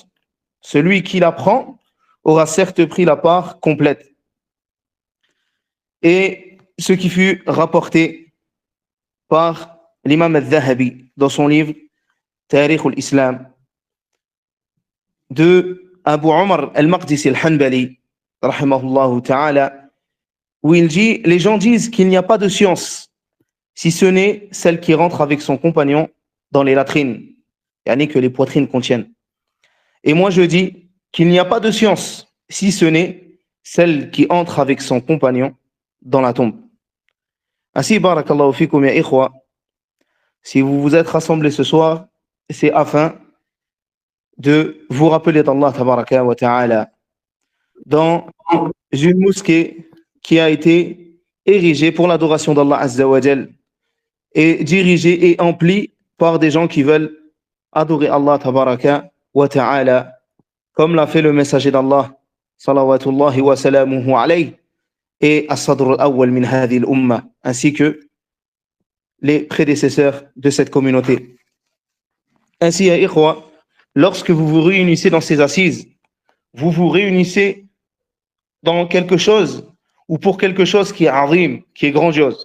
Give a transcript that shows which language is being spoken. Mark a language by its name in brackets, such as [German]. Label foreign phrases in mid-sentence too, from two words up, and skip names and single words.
[French] Celui qui l'apprend aura certes pris la part complète. Et ce qui fut rapporté par l'imam al-Dhahabi dans son livre Tarikh al-Islam de Abu Umar al-Maqdisi al-Hanbali [Arabic] رحمه الله تعالى, [French] où il dit, les gens disent qu'il n'y a pas de science si ce n'est celle qui rentre avec son compagnon dans les latrines, yani que les poitrines contiennent. Et moi je dis qu'il n'y a pas de science si ce n'est celle qui entre avec son compagnon dans la tombe. Ainsi, [Arabic] بارك الله فيكم يا إخوة, [French] si vous vous êtes rassemblés ce soir, c'est afin de vous rappeler d'Allah [Arabic] تبارك وتعالى [French] dans une mosquée qui a été érigée pour l'adoration d'Allah [Arabic] عز وجل [French] et dirigée et emplie par des gens qui veulent adorer Allah [Arabic] تبارك وتعالى [French] comme l'a fait le messager d'Allah [Arabic] صلوات الله وسلامه عليه [French] et [Arabic] الصدر الأول من هذه الأمة, [French] ainsi que les prédécesseurs de cette communauté. Ainsi, [Arabic] يا إخوة, [French] lorsque vous vous réunissez dans ces assises, vous vous réunissez dans quelque chose ou pour quelque chose qui est azim, qui est grandiose.